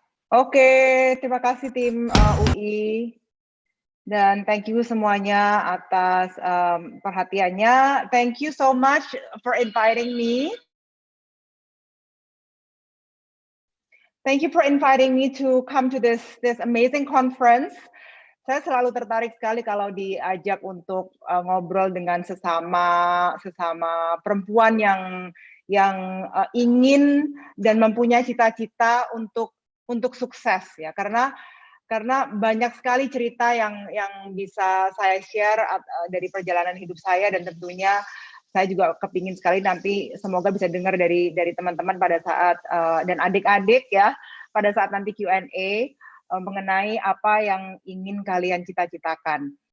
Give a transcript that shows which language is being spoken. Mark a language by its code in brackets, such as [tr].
[id] Oke, terima kasih tim UI. Dan [en] thank you [id] semuanya atas perhatiannya. [en] Thank you so much for inviting me. Thank you for inviting me to come to this amazing conference. [id] Saya selalu tertarik sekali kalau diajak untuk ngobrol dengan sesama perempuan yang ingin dan mempunyai cita-cita untuk sukses ya, karena banyak sekali cerita yang bisa saya share dari perjalanan hidup saya, dan tentunya saya juga kepingin sekali nanti semoga bisa dengar dari teman-teman pada saat dan adik-adik ya pada saat nanti Q&A mengenai apa yang ingin kalian cita-citakan.